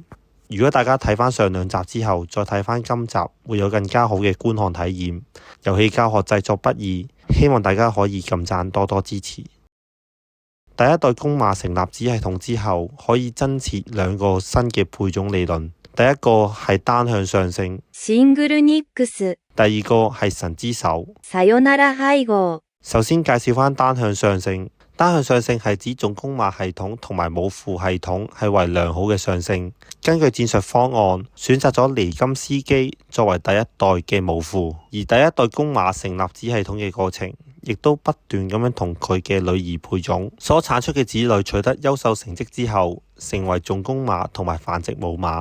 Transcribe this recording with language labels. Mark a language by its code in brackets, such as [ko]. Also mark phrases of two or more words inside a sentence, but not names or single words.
[yue] 如果大家睇返上兩集之後，再睇返今集，會有更加好嘅觀看體驗。遊戲教學製作不易，希望大家可以撳讚多多支持。第一代公馬成立子系統之後，可以增設兩個新嘅配種理論。第一個係單向上升， [ja] シングルニックス。 [yue] 第二個係神之手。 [ja] さよなら配合。 [yue] 首先介紹返單向上升。單向上升係指總公馬系統同埋母父系統係為良好嘅上升。根據戰術方案，選擇咗尼金斯基作為第一代嘅母父，而第一代公馬成立子系統嘅過程，亦都不斷咁樣同佢嘅女兒配種，所產出嘅子女取得優秀成績之後，成為總公馬同埋繁殖母馬。